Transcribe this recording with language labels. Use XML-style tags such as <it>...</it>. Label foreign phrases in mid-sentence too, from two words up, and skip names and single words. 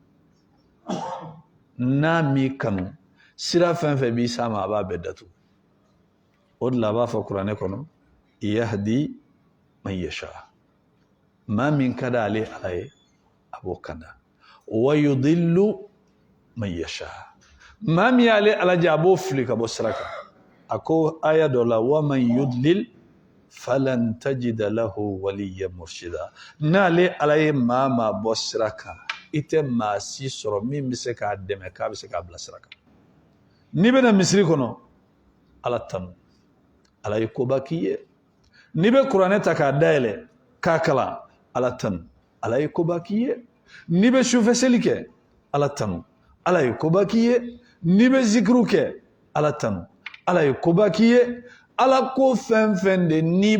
<bm>n'a m'i kanu sira fɛn fɛn b'i s'a ma a b'a bɛɛ datugu o de la a b'a fɔ kuranɛ kɔnɔ</bm> <ar>يهدي من يشاء</ar> <bm>maa min ka d'ale ala ye a b'o kanda</bm> <ar>ويضل من يشاء</ar> <bm>maa min y'ale alaji a b'o fili ka bɔ sira kan a ko aya dɔ la</bm> <ar>ومن يضلل فلن تجد له وليا مرشدا</ar> <bm>n'ale ala ye maa bɔ sira kan i tɛ maa si sɔrɔ min bɛ se k'a dɛmɛ k'a bɛ se k'a bila sira kan n'i bɛna misiri kɔnɔ ala tanu ala ye koba k'i ye n'i bɛ kuranɛ ta k'a dayɛlɛ k'a kalan ala tanu ala ye koba k'i ye n'i bɛ sufɛ seli kɛ ala tanu ala ye koba k'i ye n'i bɛ zikiru kɛ ala tanu ala ye koba k'i ye ala ko fɛn fɛn de n'i</bm>